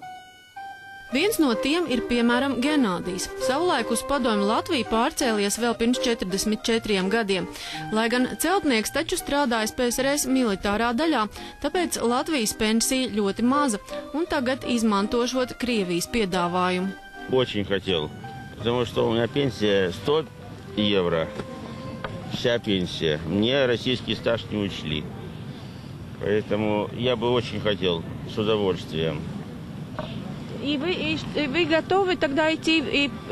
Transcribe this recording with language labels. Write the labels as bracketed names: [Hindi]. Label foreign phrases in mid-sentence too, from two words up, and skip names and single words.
[Latvian] Viens no tiem ir, piemēram, Genādijs. Savulaik uz Padomju Latviju pārcēlies vēl pirms 44 gadiem. Lai gan celtnieks taču strādājis PSRS militārā daļā, tāpēc Latvijas pensija ļoti maza, un tagad izmantošot Krievijas piedāvājumu. [Russian] Очень хотел, потому что у меня пенсия 100 евро, вся пенсия. Мне российский стаж не учли. Поэтому я бы очень хотел, с удовольствием. И вы готовы тогда идти